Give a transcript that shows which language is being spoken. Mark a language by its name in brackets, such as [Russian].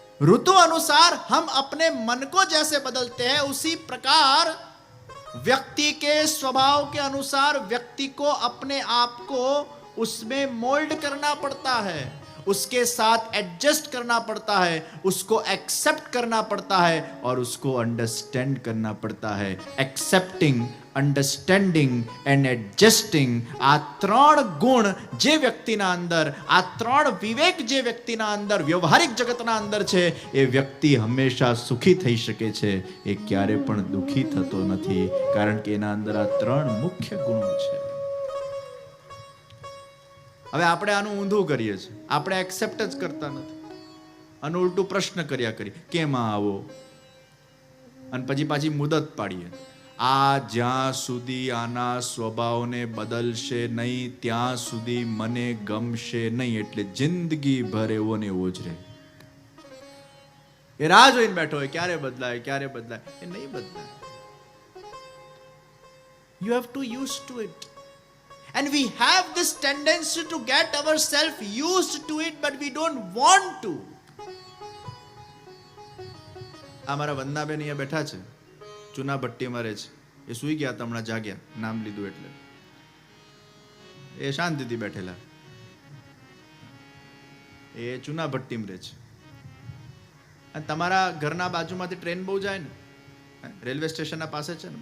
[Hindi] ऋतु अनुसार हम अपने मन को जैसे बदलते हैं, उसी प्रकार व्यक्ति के स्वभाव के अनुसार व्यक्ति को अपने आप को उसमें मोल्ड करना पड़ता है, उसके साथ एडजस्ट करना पड़ता है, उसको एक्सेप्ट करना पड़ता है और उसको अंडरस्टैंड करना पड़ता है. [English] accepting, understanding and adjusting, [Gujarati] આ 3 ગુણ જે વ્યક્તિના અંદર, આ 3 વિવેક જે વ્યક્તિના અંદર, વ્યવહારિક જગતના અંદર છે, એ વ્યક્તિ હંમેશા સુખી થઈ શકે છે. એ ક્યારે પણ દુઃખી થતો નથી, કારણ કે એના અંદર આ 3 મુખ્ય ગુણો છે. હવે આપણે આનું ઊંધું કરીએ છીએ. આપણે એક્સેપ્ટ જ કરતા નથી અને ઉલટું પ્રશ્ન કર્યા કરી, કેમ આવો? અને પછી પાછી મુદત પાડીએ. આ જ્યાં સુધી આના સ્વભાવને બદલશે નહીં ત્યાં સુધી મને ગમશે નહીં, એટલે જિંદગી ભર એવો ને એવો જ રહે. એ રાહ જોઈને બેઠો હોય ક્યારે બદલાય, ક્યારે બદલાય. એ નહીં બદલાય. [English] You have to used to it. And we have this tendency to get ourselves used to it, but we don't want to. [Gujarati] અમારા વંદનાબેન અહીંયા બેઠા છે, ચૂના ભટ્ટીમાં રહે છે. એ સૂઈ ગયા હતા, હમણાં જાગ્યા, નામ લીધું એટલે. એ શાંતિથી બેઠેલા. એ ચૂના ભટ્ટીમાં રહે છે. અને તમારા ઘરના બાજુમાંથી ટ્રેન બહુ જાય ને, રેલવે સ્ટેશનના પાસે છે ને.